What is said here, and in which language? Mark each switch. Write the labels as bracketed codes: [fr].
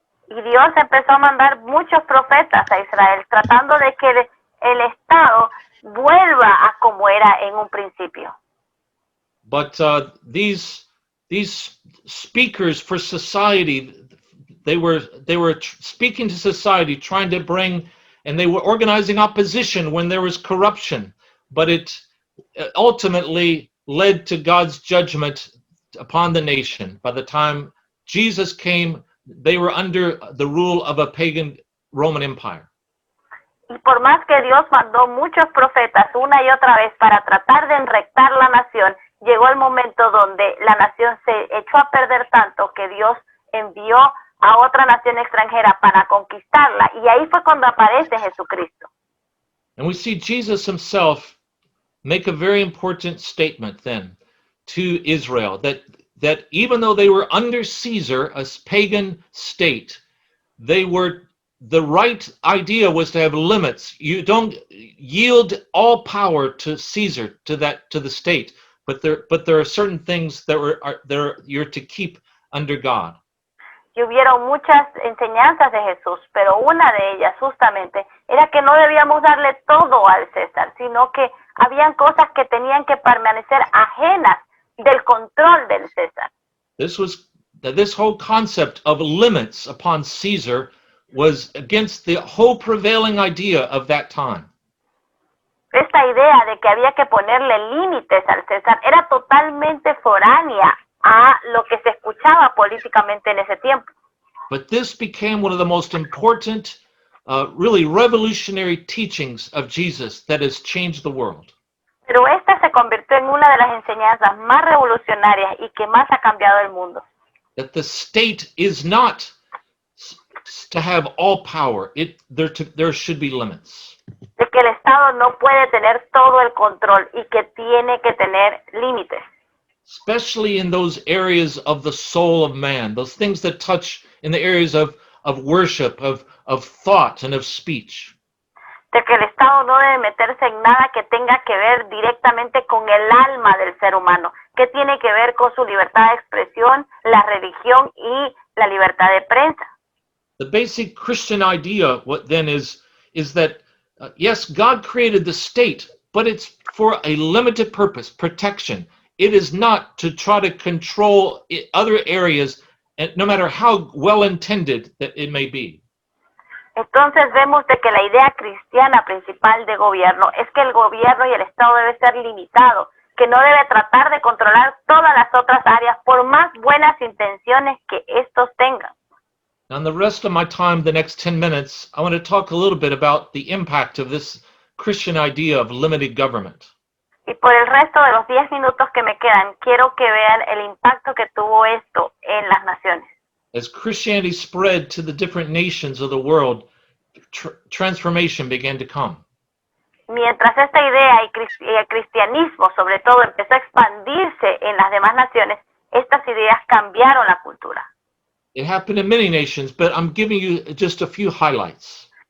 [es] Y Dios empezó a mandar muchos profetas a Israel, tratando de que el Estado vuelva a como era en un principio. [en] But these speakers for society, they were speaking to society, trying to bring, and they were organizing opposition when there was corruption. But it ultimately led to God's judgment upon the nation. By the time Jesus came, they were under the rule of a pagan Roman Empire. [es] Y por más que Dios mandó muchos profetas una y otra vez para tratar de enrectar la nación, llegó el momento donde la nación se echó a perder tanto que Dios envió a otra nación extranjera para conquistarla, y ahí fue cuando aparece Jesucristo. [en] And we see Jesus himself make a very important statement then to Israel, that even though they were under Caesar, a pagan state, the right idea was to have limits. You don't yield all power to Caesar, to the state, but there are certain things that you're to keep under God. [es] Y hubieron muchas enseñanzas de Jesús, pero una de ellas justamente era que no debíamos darle todo al César, sino que habían cosas que tenían que permanecer ajenas del control del César. [en] This whole concept of limits upon Caesar was against the whole prevailing idea of that time. [es] Esta idea de que había que ponerle límites al César era totalmente foránea a lo que se escuchaba políticamente en ese tiempo. [en] But this became one of the most important, really revolutionary teachings of Jesus that has changed the world. [es] Pero esta se convirtió en una de las enseñanzas más revolucionarias y que más ha cambiado el mundo. [en] That the state is not to have all power. There should be limits. [es] De que el Estado no puede tener todo el control y que tiene que tener límites. [en] Especially in those areas of the soul of man, those things that touch in the areas of worship, of thought, and of speech. [es] De que el Estado no debe meterse en nada que tenga que ver directamente con el alma del ser humano, que tiene que ver con su libertad de expresión, la religión y la libertad de prensa. [en] The basic Christian idea, what then is that yes, God created the state, but it's for a limited purpose, protection. It is not to try to control other areas, and no matter how well intended that it may be. [es] Entonces vemos de que la idea cristiana principal de gobierno es que el gobierno y el Estado debe ser limitado, que no debe tratar de controlar todas las otras áreas por más buenas intenciones que estos tengan. [en] Now, in the rest of my time, the next 10 minutes, I want to talk a little bit about the impact of this Christian idea of limited government. [es] Y por el resto de los 10 minutos que me quedan, quiero que vean el impacto que tuvo esto en las naciones. [en] As Christianity spread to the different nations of the world, transformation began to come. [es] Mientras esta idea y el cristianismo, sobre todo, empezó a expandirse en las demás naciones, estas ideas cambiaron la cultura. [en] It happened in many nations, but I'm giving you just a few highlights.